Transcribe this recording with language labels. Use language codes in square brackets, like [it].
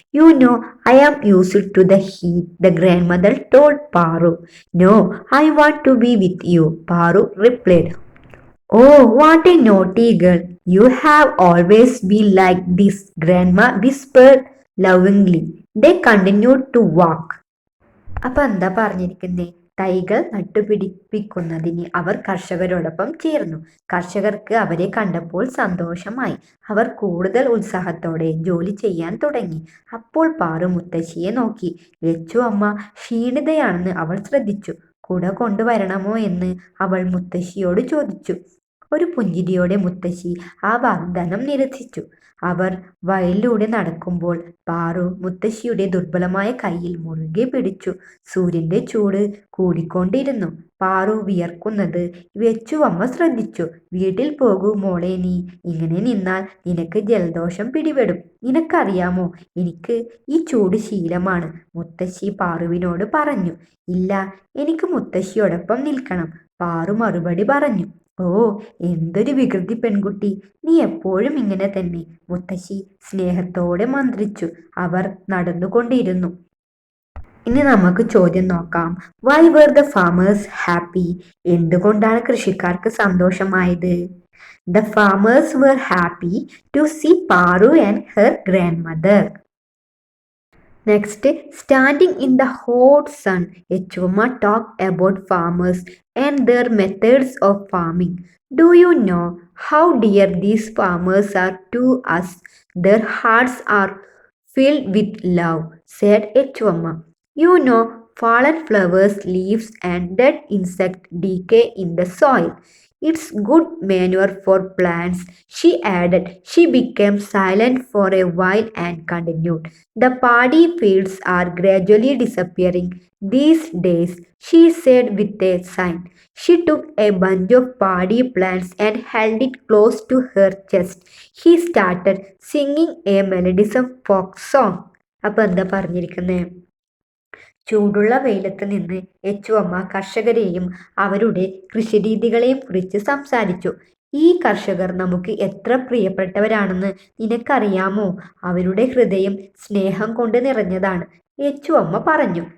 [en] You know, I am used to the heat, the grandmother told Paru. No, I want to be with you, Paru replied. Oh, what a naughty girl. You have always been like this, Grandma whispered lovingly. They continued to walk. [ml] അപ്പൊ എന്താ പറഞ്ഞിരിക്കുന്നേ? തൈകൾ നട്ടുപിടിപ്പിക്കുന്നതിന് അവർ കർഷകരോടൊപ്പം ചേർന്നു. കർഷകർക്ക് അവരെ കണ്ടപ്പോൾ സന്തോഷമായി. അവർ കൂടുതൽ ഉത്സാഹത്തോടെ ജോലി ചെയ്യാൻ തുടങ്ങി. അപ്പോൾ പാറു മുത്തശ്ശിയെ നോക്കി. ലച്ചു അമ്മ ക്ഷീണിതയാണെന്ന് അവൾ ശ്രദ്ധിച്ചു. കുട കൊണ്ടുവരണമോ എന്ന് അവൾ മുത്തശ്ശിയോട് ചോദിച്ചു. ഒരു പുഞ്ചിരിയോടെ മുത്തശ്ശി ആ വാഗ്ദാനം നിരസിച്ചു. അവർ വയലിലൂടെ നടക്കുമ്പോൾ പാറു മുത്തശ്ശിയുടെ ദുർബലമായ കയ്യിൽ മുറുകെ പിടിച്ചു. സൂര്യന്റെ ചൂട് കൂടിക്കൊണ്ടിരുന്നു. പാറു വിയർക്കുന്നത് വെച്ചുവമ്മ ശ്രദ്ധിച്ചു. വീട്ടിൽ പോകൂ മോളെ, നീ ഇങ്ങനെ നിന്നാൽ നിനക്ക് ജലദോഷം പിടിപെടും. നിനക്കറിയാമോ, എനിക്ക് ഈ ചൂട് ശീലമാണ്, മുത്തശ്ശി പാറുവിനോട് പറഞ്ഞു. ഇല്ല, എനിക്ക് മുത്തശ്ശിയോടൊപ്പം നിൽക്കണം, പാറു മറുപടി പറഞ്ഞു. ഓ, എന്തൊരു വികൃതി പെൺകുട്ടി, നീ എപ്പോഴും ഇങ്ങനെ തന്നെ, മുത്തശ്ശി സ്നേഹത്തോടെ മന്ത്രിച്ചു. അവർ നടന്നുകൊണ്ടിരുന്നു. ഇനി നമുക്ക് ചോദ്യം നോക്കാം. [en] Why were the farmers happy? [ml] എന്തുകൊണ്ടാണ് കൃഷിക്കാർക്ക് സന്തോഷമായത്? [en] The farmers were happy to see Paru and her grandmother. Next, standing in the hot sun, Echuma talked about farmers and their methods of farming. Do you know how dear these farmers are to us? Their hearts are filled with love, said Echuma. You know, fallen flowers, leaves, and dead insects decay in the soil. It's good manure for plants, she added. She became silent for a while and continued. The paddy fields are gradually disappearing these days, she said with a sigh. She took a bunch of paddy plants and held it close to her chest. He started singing a melodious folk song. [ml] അപ്പം എന്താ പറഞ്ഞിരിക്കുന്നേ? ചൂടുള്ള വെയിലത്ത് നിന്ന് യെച്ചുവമ്മ കർഷകരെയും അവരുടെ കൃഷിരീതികളെയും കുറിച്ച് സംസാരിച്ചു. ഈ കർഷകർ നമുക്ക് എത്ര പ്രിയപ്പെട്ടവരാണെന്ന് നിനക്കറിയാമോ? അവരുടെ ഹൃദയം സ്നേഹം കൊണ്ട് നിറഞ്ഞതാണ്, യെച്ചുവമ്മ പറഞ്ഞു.